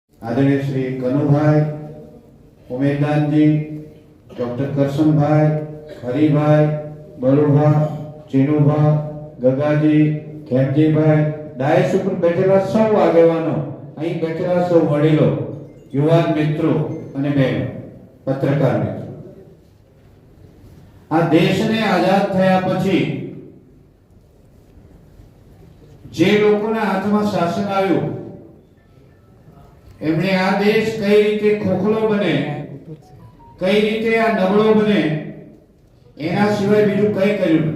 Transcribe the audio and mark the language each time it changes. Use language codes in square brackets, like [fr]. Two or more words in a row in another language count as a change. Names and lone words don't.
[gu] આદરણીય શ્રી कनुभाई, उमेददानजी, डॉक्टर करशनभाई, हरिभाई, बलुभा, चीनुभा, गगाजी, खेमजीभाई, डायस ઉપર બેઠેલા સૌ આગેવાનો, અહીં બેઠેલા સૌ વડીલો, યુવાન મિત્રો અને બહેનો, પત્રકાર મિત્રો, આ દેશને આઝાદ થયા પછી જે લોકોના હાથમાં શાસન આવ્યું એમણે આ દેશ કઈ રીતે ખોખલો બને, કઈ રીતે આ નબળો બને એના સિવાય બીજું કઈ કર્યું નથી।